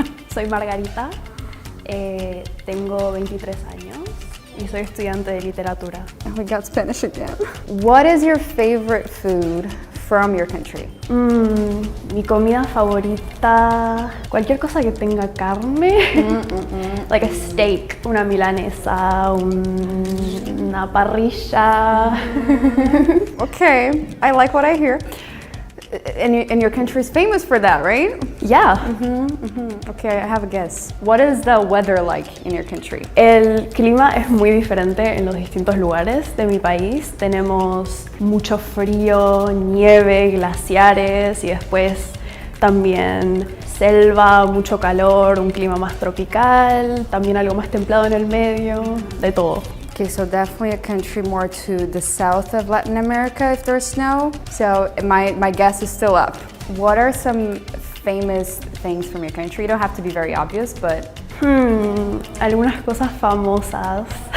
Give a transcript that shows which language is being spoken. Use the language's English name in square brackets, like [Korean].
[Spanish] Soy Margarita, tengo 23 años y soy estudiante de literatura. [English] Oh my God, Spanish again. What is your favorite food from your country. [Spanish] Mi comida favorita, cualquier cosa que tenga carne, [English] like a steak, [Spanish] una milanesa, una parrilla. [English] Okay, I like what I hear. And your country is famous for that, right? Yeah. Okay, I have a guess. What is the weather like in your country? [Spanish] El clima es muy diferente en los distintos lugares de mi país. Tenemos mucho frío, nieve, glaciares y después también selva, mucho calor, un clima más tropical, también algo más templado en el medio, de todo. [English] Okay, so definitely a country more to the south of Latin America if there's snow. So my guess is still up. What are some famous things from your country? You don't have to be very obvious, but [Spanish] Algunas cosas famosas.